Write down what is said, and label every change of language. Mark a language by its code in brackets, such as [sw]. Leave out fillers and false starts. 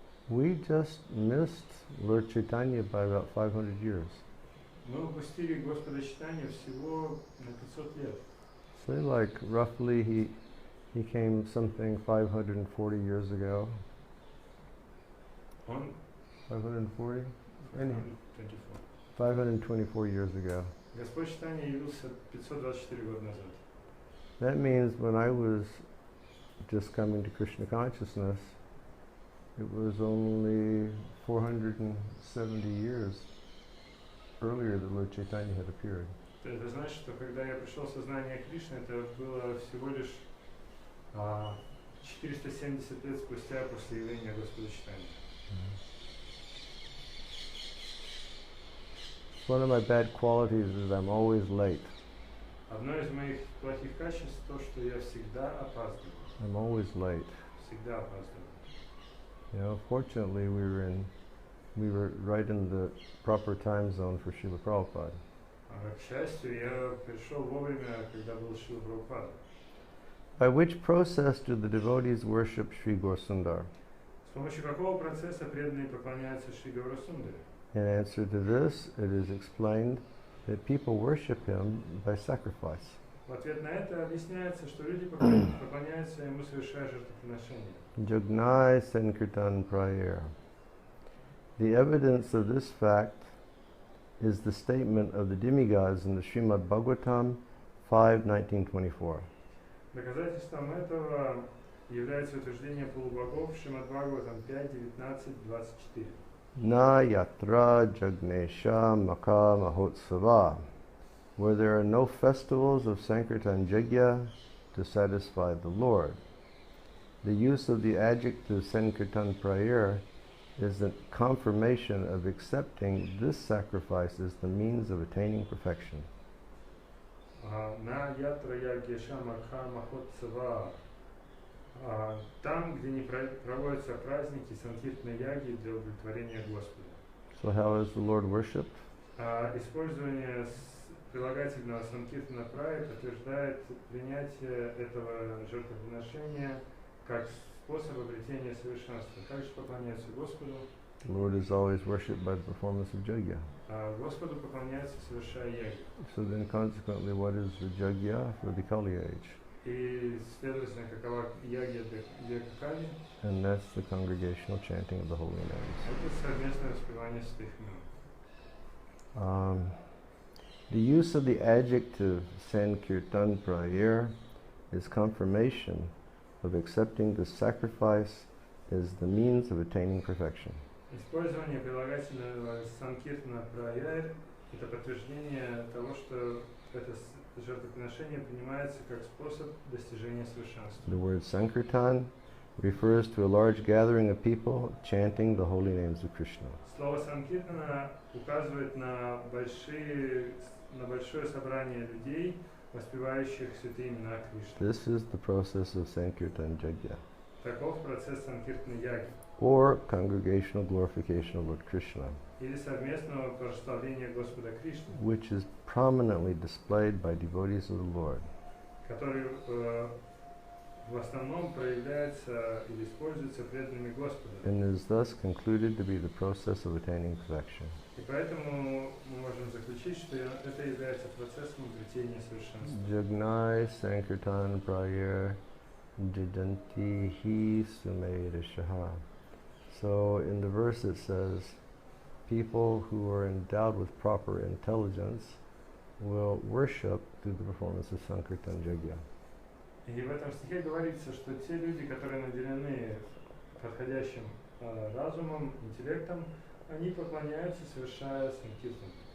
[en] we just missed Lord Chaitanya by about 500 years. [ru] Мы упустили Господа Чайтанью всего на 500 лет. [en] Say like roughly he came something 540 years ago. [ru] Он [en] 540? 24. 524 years ago. [ru] Господь Чайтанья явился 524 года назад. [en] That means when I was just coming to Krishna consciousness, it was only 470 years earlier that Lord Chaitanya had appeared. [ru] Это значит, что когда я пришел в сознание Кришны, это было всего лишь 470 лет спустя после явления Господа Чайтаньи. [en] One of my bad qualities is I'm always late. [ru] Одно из моих плохих качеств то, что я всегда опаздываю. [en] I'm always late. [ru] Всегда опаздываю. [en] You know, fortunately we were right in the proper time zone for Srila Prabhupada. [ru] К счастью, я пришел вовремя, когда был Шрила Прабхупада. [en] By which process do the devotees worship Sri Gaura-sundar? [ru] С помощью какого процесса преданные поклоняются Шри Гаурасундаре? [en] In answer to this, it is explained that people worship him by sacrifice. [ru] В ответ на это объясняется, что люди поклоняются ему, совершая жертвоприношения. [sa] Jagnai sankirtan prayer. [en] The evidence of this fact is the statement of the demigods in the Srimad Bhagavatam 5:19-24. [ru] Доказательством этого является утверждение полубогов в Шримад Бхагаватам 5:19-24. [sa] Na yatra jagnesha maka mahotsava, [en] where there are no festivals of sankirtan yajna to satisfy the Lord. The use of the adjective sankirtan prayer is a confirmation of accepting this sacrifice as the means of attaining perfection. [sa] На ятра ягеша макха махотсава. [ru] Там, где не проводятся праздники санкиртной яги для удовлетворения Господа. [en] So how is the Lord worshipped? [ru] Использование прилагательного санкиртана прая подтверждает принятие этого жертвоприношения как способ обретения совершенства. Также поклоняются Господу. [en] The Lord is always worshipped by the performance of yajna. [ru] Господу поклоняются, совершая яги. [en] So then consequently, what is the yajna for the Kali age? [ru] И, следовательно, какова яги для Кали? [en] And that's the congregational chanting of the holy names. [ru] Это совместное воспевание святых имен. [en] The use of the adjective sankirtan prayer is confirmation of accepting the sacrifice as the means of attaining perfection. [ru] Использование прилагательного санкиртана праяр – это подтверждение того, что это жертвоприношение принимается как способ достижения совершенства. [en] The word sankirtan refers to a large gathering of people chanting the holy names of Krishna. [ru] Слово санкиртана указывает на большое собрание людей, воспевающих святые имена Кришны. [en] This is the process of sankirtan yajna, [ru] Таков процесс санкиртана яги, [en] or congregational glorification of Lord Krishna, [ru] или совместного прославления Господа Кришны, [en] which is prominently displayed by devotees of the Lord. [ru] который в основном проявляется или используется преданными Господа. [en] And is thus concluded to be the process of attaining perfection. [ru] И поэтому мы можем заключить, что это является процессом обретения совершенства. [sa] Jagnai sankirtan prayer jidanti hi sumedashaha. [en] So in the verse it says, people who are endowed with proper intelligence will worship through the performance of sankirtan yajna. [ru] И в этом стихе говорится, что те люди, которые наделены подходящим разумом, интеллектом, они поклоняются, совершая санкиртан.